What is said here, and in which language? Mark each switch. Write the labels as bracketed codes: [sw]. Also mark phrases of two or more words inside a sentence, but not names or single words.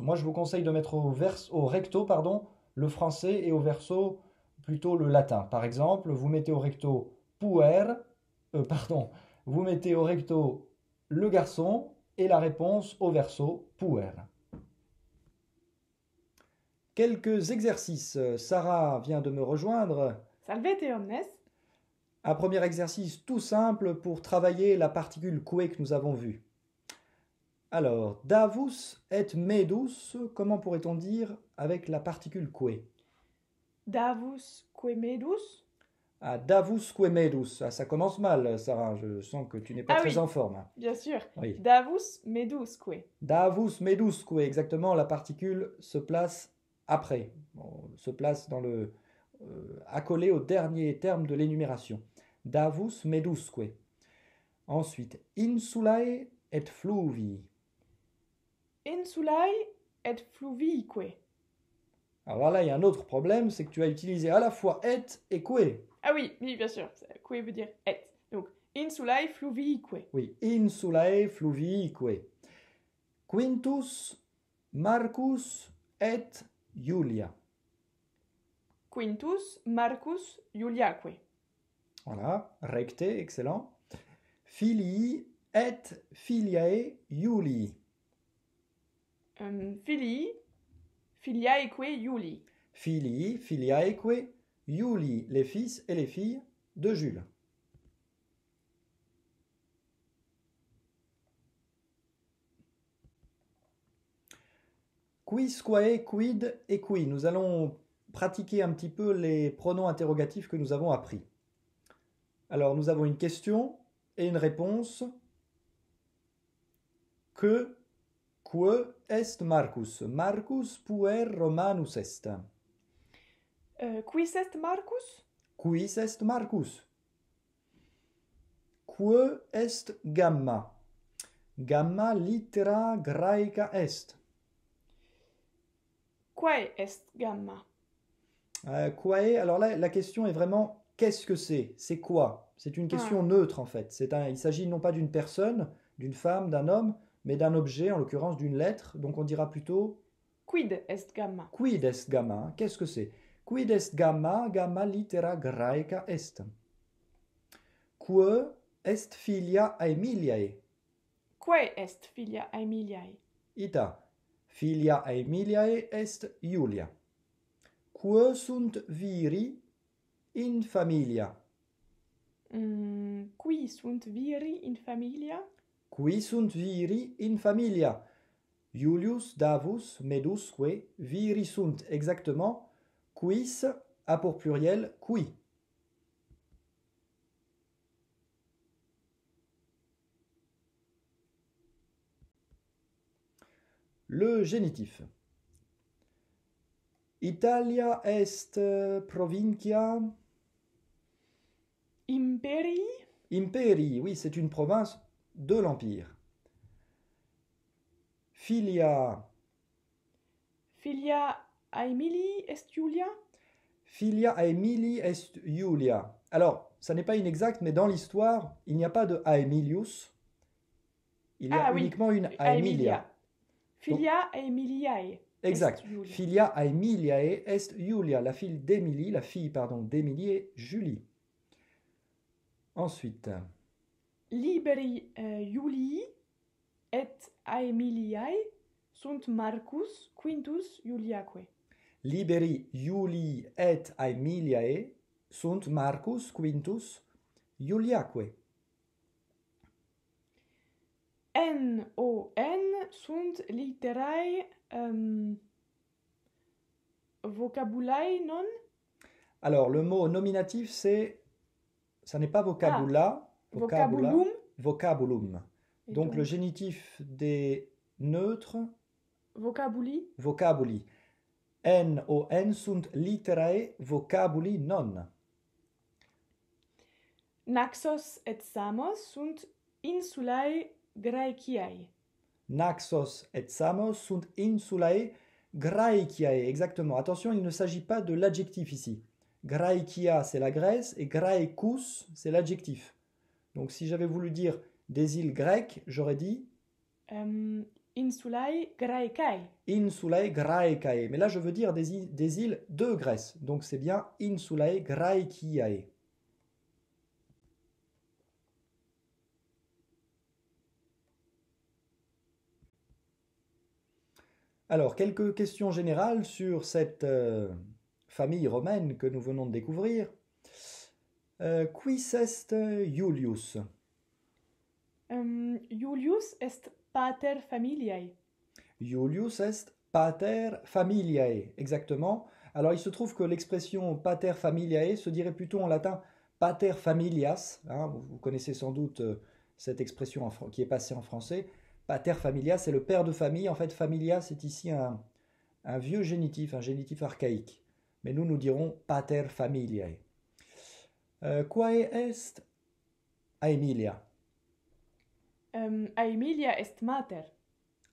[fr] Moi, je vous conseille de mettre au recto le français et au verso plutôt le latin. Par exemple, vous mettez au recto vous mettez au recto le garçon et la réponse au verso puer. Quelques exercices. Sarah vient de me rejoindre. [la] Salvete omnes. [fr] Un premier exercice tout simple pour travailler la particule que nous avons vue. Alors, [la] davus et medus, [fr] comment pourrait-on dire avec la particule que? [la] Davus que medus. Ah, davus que medus. [fr] Ah, ça commence mal, Sarah. Je sens que tu n'es pas très en forme. Bien sûr. Oui. [la] Davus medus que. Davus medus que. [fr] Exactement, la particule se place après. Se place dans le... accolé au dernier terme de l'énumération. [la] Davus medusque. [fr] Ensuite, [la] insulae et fluvi. insulae et fluviique. [fr] Alors là, il y a un autre problème, c'est que tu as utilisé à la fois et que. Ah oui, oui, bien sûr. Que veut dire et. Donc, [la] insulae fluviique. Oui, insulae fluviique. Quintus, Marcus et Julia. Quintus, Marcus, Iuliaque. Voilà, recte, excellent. Filii et filiae Iulii. Filii, filiaeque Iulii. Filii, filiaeque Iulii, [fr] les fils et les filles de Jules. [la] Quisquae, quid et qui. [fr] Nous allons pratiquer un petit peu les pronoms interrogatifs que nous avons appris. Alors, nous avons une question et une réponse. [la] Que est Marcus? Marcus puer Romanus est. Quis est Marcus? Quis est Marcus? Que est gamma? Gamma littera graeca est. Quae est gamma? Quae, [fr] alors là, la question est vraiment qu'est-ce que c'est? C'est quoi? C'est une question neutre en fait. Il s'agit non pas d'une personne, d'une femme, d'un homme, mais d'un objet, en l'occurrence d'une lettre. Donc on dira plutôt [la] Quid est gamma? quid est gamma? [fr] Qu'est-ce que c'est? [la] Quid est gamma? Gamma littera graeca est. Que est filia Aemiliae? Quae est filia Aemiliae? Ita. Filia Aemiliae est Iulia. Que sunt viri in familia? Qui sunt viri in familia? Qui sunt viri in familia? Iulius, Davus, Medusque, viri sunt. [fr] Exactement. Quis a pour pluriel qui. Le génitif. [la] Italia est provincia Imperii? Imperii, [fr] oui, c'est une province de l'Empire. [la] Filia Aemilii est Iulia? Filia Aemilii est Iulia. [fr] Alors, ça n'est pas inexact, mais dans l'histoire, il n'y a pas de Aemilius. Il y a uniquement une Aemilia. [la] Filia Aemiliae. [fr] Exact. [la] Filia Aemiliae est Iulia. [fr] La fille d'Émilie, d'Émilie est Julie. Ensuite. [la] Liberi Iulii et Aemiliae sunt Marcus, Quintus, Iuliaque. Liberi Iulii et Aemiliae sunt Marcus, Quintus, Iuliaque. N sunt litterae vocabulae non? [fr] Alors, le mot nominatif, ça n'est pas vocabula. [la] Vocabulum. Vocabulum. [fr] Et Donc, le génitif des neutres. [la] Vocabuli. Vocabuli. N sunt litterae vocabuli non. Naxos et Samos sunt insulae Graeciae. Naxos et Samos sunt insulae Graeciae. [fr] Exactement. Attention, il ne s'agit pas de l'adjectif ici. Graecia, c'est la Grèce, et Graecus, c'est l'adjectif. Donc, si j'avais voulu dire des îles grecques, j'aurais dit [la] Insulae Graecae. Insulae Graecae. [fr] Mais là, je veux dire des îles de Grèce. Donc, c'est bien [la] Insulae Graeciae. [fr] Alors, quelques questions générales sur cette famille romaine que nous venons de découvrir. [la] Quis est Iulius? Iulius est pater familiae. Iulius est pater familiae, [fr] exactement. Alors, il se trouve que l'expression [la] pater familiae [fr] se dirait plutôt en latin [la] pater familias. [fr] Hein, vous connaissez sans doute cette expression qui est passée en français. [la] Pater familias, [fr] c'est le père de famille. En fait, familia, c'est ici un vieux génitif, un génitif archaïque. Mais nous dirons [la] pater familiae. Quae est Aemilia? Aemilia est mater.